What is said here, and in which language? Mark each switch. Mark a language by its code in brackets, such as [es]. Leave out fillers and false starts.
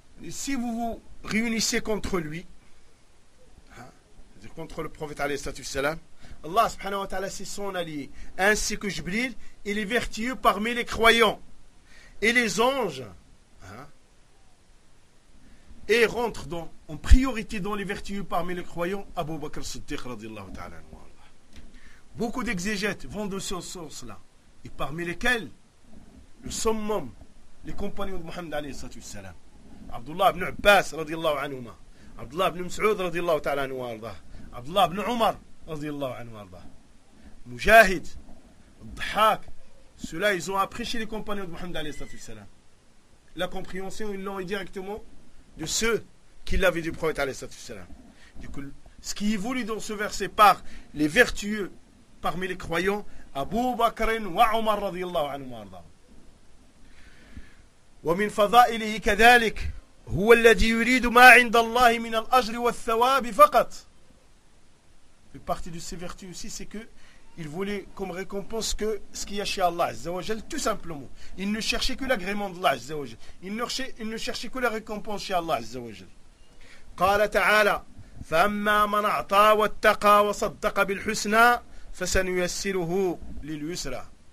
[fr] Si vous vous réunissez contre lui, hein, contre le prophète alayhi salatu wassalam, Allah subhanahu wa ta'ala c'est son allié, ainsi que Jibril, il est vertueux parmi les croyants et les anges, hein, et rentre dans, en priorité dans les vertueux parmi les croyants, Abu Bakr Siddiq radiallahu ta'ala. Beaucoup d'exégètes vont de ce sens-là, et parmi lesquels le summum, les compagnons de Muhammad alayhi salatu wassalam. [ar] عبد الله بن عباس رضي الله عنهما عبد الله بن مسعود رضي الله تعالى عنه وارضاه عبد الله بن عمر رضي الله عنه وارضاه مجاهد الضحاك [fr] ceux-là ils ont appris chez les compagnons de Muhammad [ar] عليه الصلاة والسلام [fr] la compréhension ils l'ont directement de ceux qui l'avaient du prophète عليه الصلاة والسلام du coup ce qui est voulu dans ce verset par les vertueux parmi les croyants Abu Bakr wa Umar رضي الله عنه وارضاه [ar] ومن فضائله كذلك هو الذي يريد ما عند الله من الأجر والثواب فقط. [fr] في partie de ses vertus aussi, c'est que il voulait comme récompense que ce qu'il y a chez Allah Azza wa Jal, tout simplement. Il ne cherchait que l'agrément de Allah Azza wa Jal. Il ne cherchait que la récompense chez Allah Azza wa Jal. [ar] قال تعالى: فأما من أعطى واتقى وصدق بالحسنى فسنيسره لليسرى.